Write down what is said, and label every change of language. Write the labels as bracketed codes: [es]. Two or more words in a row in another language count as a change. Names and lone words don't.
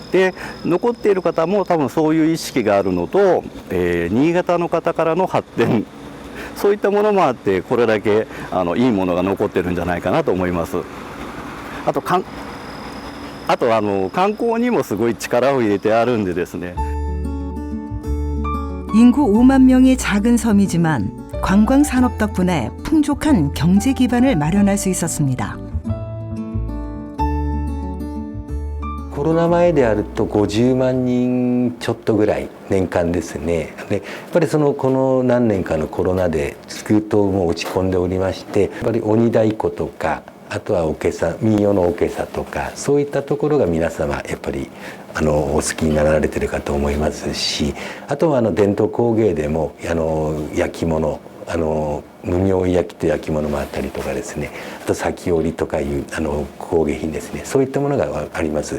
[ja] で残っている方も多分そういう意識があるのと、新潟の方からの発展、そういったものもあってこれだけいいものが残ってるんじゃないかなと思います。あと観光にもすごい力を入れてあるんでですね。 [ko] 인구 5만 명의 작은 섬이지만 관광 산업 덕분에 풍족한 경제 기반을 마련할 수 있었습니다. [ja] コロナ前であると50万人ちょっとぐらい年間ですね。でやっぱりこの何年かのコロナでずっともう落ち込んでおりまして、やっぱり鬼太鼓とかあとはおけさ、民謡のおけさとかそういったところが皆様やっぱりお好きになられてるかと思いますし、あとは伝統工芸でも焼き物、無名焼きと焼き物もあったりとかですね、あと裂き織とかいう工芸品ですね、そういったものがあります。